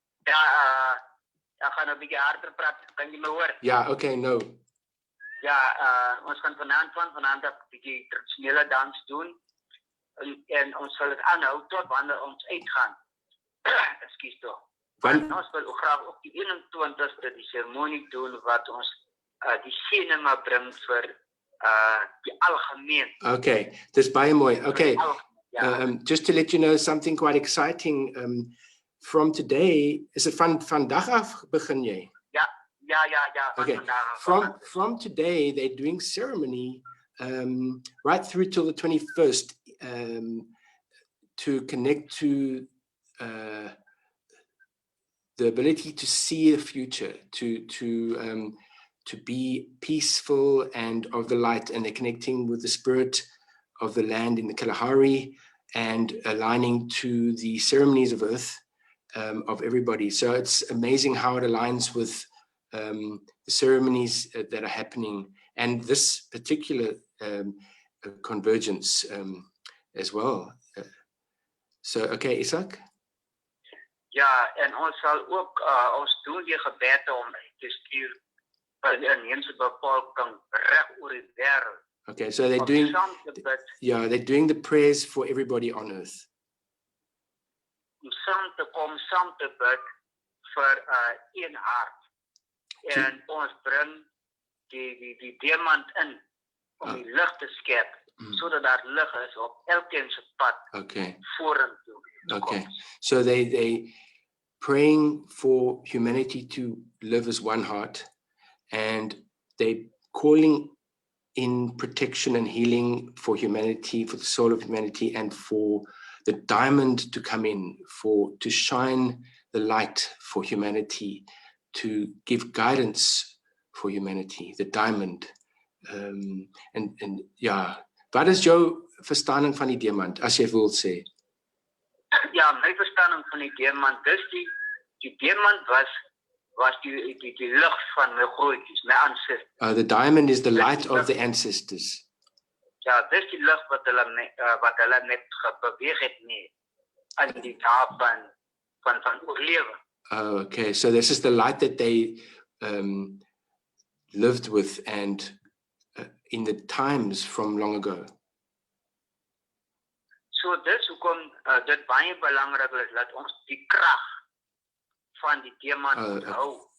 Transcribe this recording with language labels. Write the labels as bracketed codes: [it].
[af] Ja, ek gaan 'n bietjie harder praat, kan jy my hoor? Ja, okay, nou. Ja, ons gaan vanaand 'n bietjie tradisionele dans doen. En ons sal dit aanhou tot wanneer ons uitgaan. Ekskuus tog. Ons wil graag op die 21ste die seremonie doen wat ons die seëninge bring vir die algemeen. Okay, dis baie mooi. Okay. [en] Just to let you know something quite exciting, from today, is it [af] vandag af begin jy? Ja. [en] Okay, from today, they're doing ceremony right through till the 21st to connect to the ability to see the future, to be peaceful and of the light, and they're connecting with the spirit of the land in the Kalahari and aligning to the ceremonies of earth, of everybody. So it's amazing how it aligns with the ceremonies that are happening, and this particular convergence as well. So, okay, Izak? [af] Ja, en ons sal ook, ons doen die gebede om te stuur vir die inheemse bevolking reg oor die wêreld. [en] Okay, so they're doing, they're doing the prayers for everybody on earth. [af] Om saam te kom, saam te bid vir een hart. En ons bring die diamant in om die lig te skep, sodat daar lig is op elkeen se pad vorentoe. [en] Okay, so they praying for humanity to live as one heart, and they calling in protection and healing for humanity, for the soul of humanity, and for the diamond to come in, to shine the light for humanity, to give guidance for humanity, the diamond. [af] En ja, wat is jou verstaaning van die diamant, as jy wil sê? Ja, my verstaaning van die diamant, die diamant was die lig van my grootjies, [en] my ancestors. The diamond is the light of the ancestors. [af] Ja, dis die lig wat hulle net beweeg het nie in die dae van oorlewing. [en] Oh, okay, so this is the light that they lived with and in the times from long ago. [af] So dis hoekom dit baie belangrik is dat ons die krag van die diamant onthou.